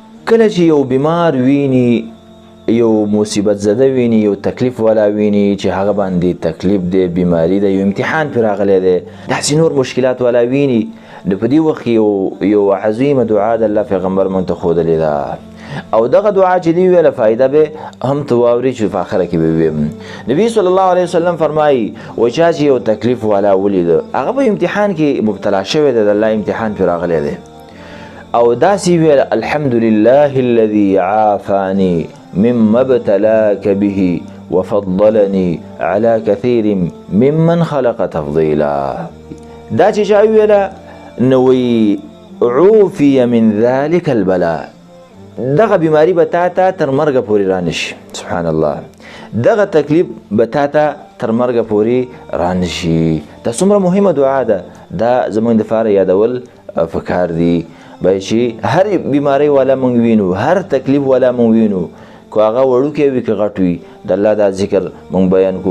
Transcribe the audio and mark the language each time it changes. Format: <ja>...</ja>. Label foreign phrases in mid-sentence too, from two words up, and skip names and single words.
<ps>کله چې یو بیمار ویني، یو مصیبت زده ویني، یو تکلیف والا ویني چې هغه باندې تکلیف دی، بیماری دی، یو امتحان پرې راغلی دی، داسې نور مشکلات والا ویني، نو په دې وخت یو عظیمه دعا د الله پیغمبر موږ ته ښودلې ده. او دغه دعا چې دی ویله فایده به هم ته واوري چې په آخره کې به وي. نبي</ps> <ar>صلی الله علیه وسلم</ar> <ps>فرمایي و چا چې یو تکلیف والا ولیده، هغه په امتحان کې مبتلا شوی دی، د الله امتحان پرې راغلی دی، او داسې ویل</ps> <ar>الحمد لله الذي عافاني مما ابتلاك به وفضلني على كثير ممن خلق تفضيلا.</ar> <ps>دا چې چا ویله نو</ps> <ar>عوفي من ذلك البلاء،</ar> <ps>دغه بیماری به تا ته تر مرګه پورې رانشي.</ps> <ar>سبحان الله،</ar> <ps>دغه تکلیف به تا ته تر مرګه پورې رانشي. دا څومره مهمه دعا ده، دا زموږ دپاره یادول پکار دي. باید چې هر بیماری والا موږ وینو، هر تکلیف والا موږ وینو، که هغه وړوکی وي که غټ وي، د الله دا ذکر موږ بیان کړو.</ps>